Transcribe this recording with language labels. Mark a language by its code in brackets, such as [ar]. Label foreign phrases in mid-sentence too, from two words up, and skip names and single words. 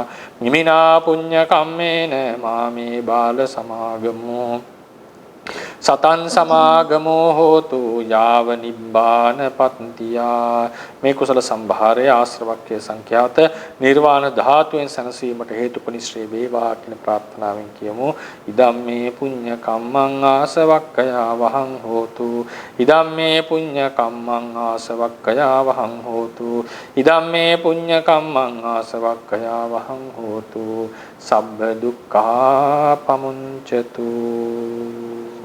[pi] ඉමිනා පුඤ්ඤ කම්මේන මාමේ බාල සමාගමෝ සතං සමාගමෝ හෝතු යාව නිබ්බාන පත්තියා. [si] මේ කුසල සම්භාරය ආශ්‍රවක්ඛ්‍ය සංඛ්‍යාත නිර්වාණ ධාතුවෙන් සනසීමට හේතුපනිශ්‍රේ වේවා කියන ප්‍රාර්ථනාවෙන් කියමු. [pi] ඉදම්මේ පුඤ්ඤ කම්මං ආසවක්ඛයා වහං හෝතු. ඉදම්මේ පුඤ්ඤ කම්මං ආසවක්ඛයා වහං හෝතු. ඉදම්මේ පුඤ්ඤ කම්මං ආසවක්ඛයා වහං හෝතු. සබ්බ දුක්ඛා පමුඤ්චතු.